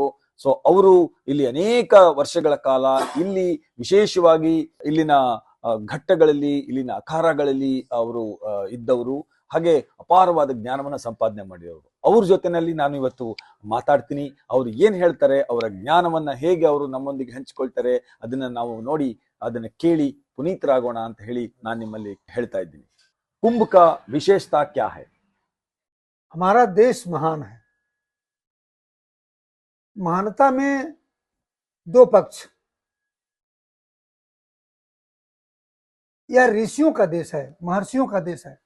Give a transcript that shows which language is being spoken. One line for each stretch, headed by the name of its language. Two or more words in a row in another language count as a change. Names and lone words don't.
Kannada: ಸೊ ಅವರು ಇಲ್ಲಿ ಅನೇಕ ವರ್ಷಗಳ ಕಾಲ ಇಲ್ಲಿ ವಿಶೇಷವಾಗಿ ಇಲ್ಲಿನ ಘಟ್ಟಗಳಲ್ಲಿ, ಇಲ್ಲಿನ ಅಖಾರಗಳಲ್ಲಿ ಅವರು ಇದ್ದವರು. ಹಾಗೆ ಅಪಾರವಾದ ಜ್ಞಾನವನ್ನ ಸಂಪಾದನೆ ಮಾಡಿದವರು. ಅವ್ರ ಜೊತೆನಲ್ಲಿ ನಾನು ಇವತ್ತು ಮಾತಾಡ್ತೀನಿ. ಅವ್ರು ಏನ್ ಹೇಳ್ತಾರೆ, ಅವರ ಜ್ಞಾನವನ್ನ ಹೇಗೆ ಅವರು ನಮ್ಮೊಂದಿಗೆ ಹಂಚಿಕೊಳ್ತಾರೆ, ಅದನ್ನ ನಾವು ನೋಡಿ ಅದನ್ನ ಕೇಳಿ ಪುನೀತರಾಗೋಣ ಅಂತ ಹೇಳಿ ನಾನು ನಿಮ್ಮಲ್ಲಿ ಹೇಳ್ತಾ ಇದ್ದೀನಿ.
Hindi: कुंभ का विशेषता क्या है? हमारा देश महान है। महानता में दो पक्ष। यह ऋषियों का देश है, महर्षियों का देश है।